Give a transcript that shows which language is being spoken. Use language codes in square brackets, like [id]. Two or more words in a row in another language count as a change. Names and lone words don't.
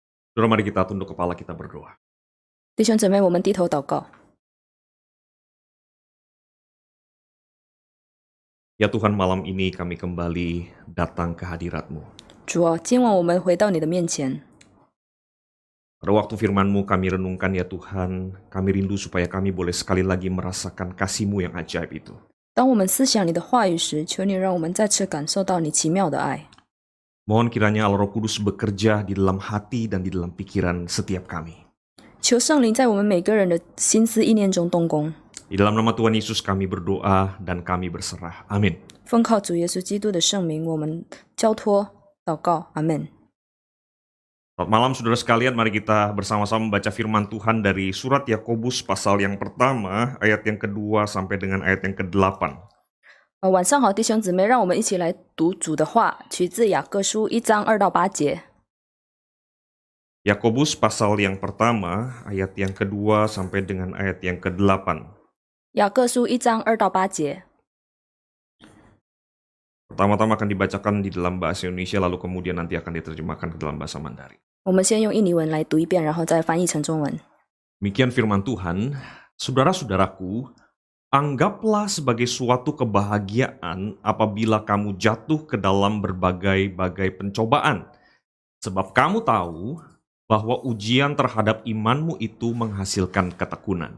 [id] Saudara, mari kita tunduk kepala, kita berdoa. [zh] 弟兄姊妹，我们低头祷告。 [id] Ya Tuhan, malam ini kami kembali datang ke hadirat-Mu. [zh] 主啊，今晚我们回到你的面前。 [id] Pada waktu firman-Mu kami renungkan, ya Tuhan, kami rindu supaya kami boleh sekali lagi merasakan kasih-Mu yang ajaib itu. [zh] 当我们思想你的话语时，求你让我们再次感受到你奇妙的爱。 [id] Mohon kiranya Allah Roh Kudus bekerja di dalam hati dan di dalam pikiran setiap kami. [zh] 求圣灵在我们每个人的心思意念中动工。 [id] Di dalam nama Tuhan Yesus kami berdoa dan kami berserah. Amin. [zh] 奉靠主耶稣基督的圣名，我们交托祷告。阿门。 [id] Selamat malam saudara sekalian, mari kita bersama-sama membaca firman Tuhan dari surat Yakobus pasal yang pertama, ayat yang kedua sampai dengan ayat yang ke-8. [zh] 晚上好，弟兄姊妹，让我们一起来读主的话，取自雅各书1章2到8节。 [id] Yakobus pasal yang pertama, ayat yang kedua sampai dengan ayat yang ke-8. [zh] 雅各书1章2到8节。 [id] Pertama-tama akan dibacakan di dalam bahasa Indonesia, lalu kemudian nanti akan diterjemahkan ke dalam bahasa Mandarin. [zh] 我们先用印尼文来读一遍，然后再翻译成中文。 [id] Demikian firman Tuhan, saudara-saudaraku, anggaplah sebagai suatu kebahagiaan apabila kamu jatuh ke dalam berbagai-bagai pencobaan. Sebab kamu tahu bahwa ujian terhadap imanmu itu menghasilkan ketekunan.